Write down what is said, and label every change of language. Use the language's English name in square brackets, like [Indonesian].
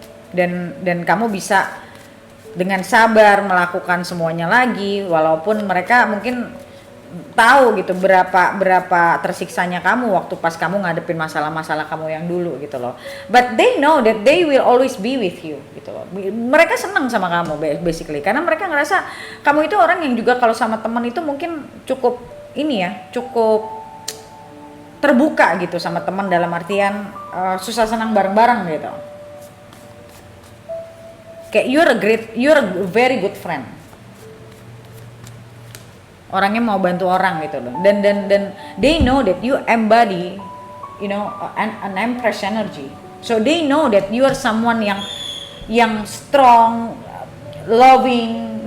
[Indonesian] Dan kamu bisa dengan sabar melakukan semuanya lagi walaupun mereka mungkin tahu gitu berapa tersiksanya kamu waktu pas kamu ngadepin masalah-masalah kamu yang dulu gitu loh. [English] But they know that they will always be with you [Indonesian] gitu loh. Mereka senang sama kamu basically karena mereka ngerasa kamu itu orang yang juga kalau sama teman itu mungkin cukup cukup terbuka gitu sama teman dalam artian susah senang bareng-bareng gitu. Kayak [English] you're a very good friend. [Indonesian] Orangnya mau bantu orang gitu loh. Dan [English] they know that you embody an empress energy. So they know that you are someone [Indonesian] yang [English] strong, loving.